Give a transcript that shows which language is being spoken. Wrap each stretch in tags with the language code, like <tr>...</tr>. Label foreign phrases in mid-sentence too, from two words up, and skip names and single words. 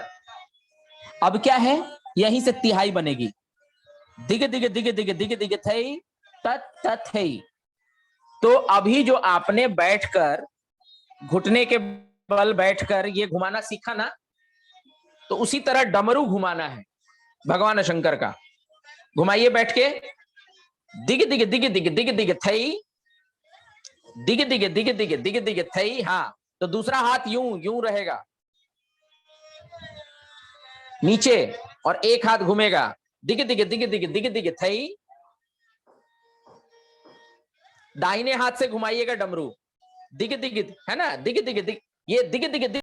<hi>अब क्या है, यहीं से तिहाई बनेगी, दिग दिग दिग दिग दिग दिग थई तत् तथई। तो अभी जो आपने बैठकर, घुटने के बल बैठकर ये घुमाना सीखा ना, तो उसी तरह डमरू घुमाना है भगवान शंकर का। घुमाइए बैठ के, दिग दिग दिग दिग दिग दिग थई, दिग दिग दिग दिग दिग दिग थई। हाँ, तो दूसरा हाथ यूं यूं रहेगा नीचे, और एक हाथ घूमेगा, दिग दिग दिग दिग दिग दिग थई। दाहिने हाथ से घुमाइएगा डमरू, दिग दिग, है ना, दिग दिग दिग, ये दिग दिग दिग</hi>